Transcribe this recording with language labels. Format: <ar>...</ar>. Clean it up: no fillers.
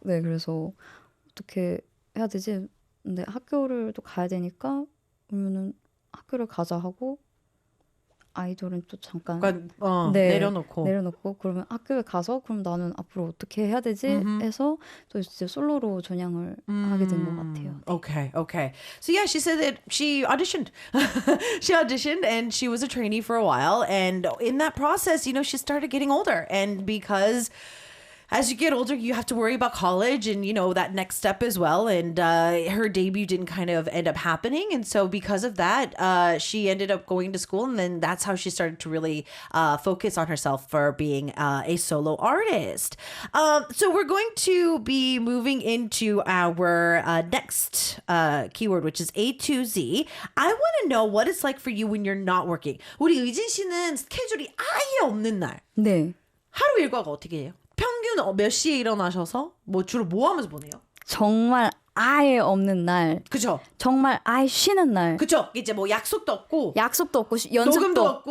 <ko>네, 그래서 어떻게 해야 되지? 근데 학교를 또 가야 되니까 그러면은 학교를 가자 하고 아이돌은 또 잠깐 그러니까 네, 내려놓고 그러면 학교에 가서 그럼 나는 앞으로 어떻게 해야 되지 해서 또 이제 솔로로 전향을 하게 된 것 같아요.</ko> <en>Okay. So yeah, she said that she auditioned. She auditioned and she was a trainee for a while. And in that process, she started getting older. And because as you get older, you have to worry about college and, that next step as well. And her debut didn't kind of end up happening. And so because of that, she ended up going to school. And then that's how she started to really focus on herself for being a solo artist. So we're going to be moving into our next keyword, which is A to Z. I want to know what it's like for you when you're not working.</en> <ko>우리 의진 씨는 스케줄이 아예 없는 날. 네. 하루 일과가 어떻게 해요? 평균 몇 시에 일어나셔서 주로 뭐 하면서 보내요? 정말 아예 없는 날. 그죠? 정말 아예 쉬는 날. 그죠? 이제 뭐 약속도 없고 약속도 없고 연습도 녹음도 없고</ko>